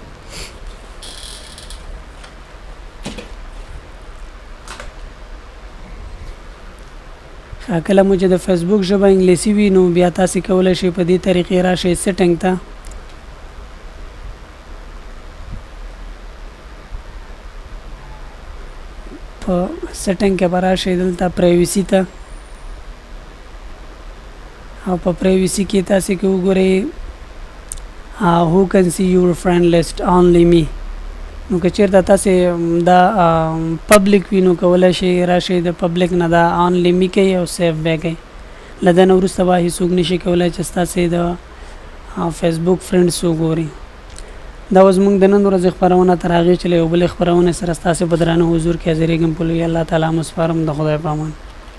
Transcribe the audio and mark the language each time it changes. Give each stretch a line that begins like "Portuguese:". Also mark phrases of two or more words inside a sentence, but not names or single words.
Pashto: کله مو چې د فیسبوک ژبه انګلیسي وي نو بیا تاسې کولی شئ په دې طریقې راشئ سیټینګ ته په سیټینګ کې به راشئ دلته پرایوسي ته او په پرایوسي کې تاسې که وګورئ
English: who can see your friend list only
Pashto: me نو که چېرته تاسې دا پبلیک وي نو کولی شئ راشئ د پبلیک نه دا
English: only me
Pashto: کوئ او سیف بیا کوئ له ده نه وروسته به هېڅوک نشي کولی چې ستاسې د فیسبوک فرینډس وګوري دا اوس موږ د نن ورځې خپرونه تر هغې چې له یو بلې خپرونې سره ستاسې په درانه حضور کې حاضرېږم په لوی الله تعالی مو سپارم د خدای په امان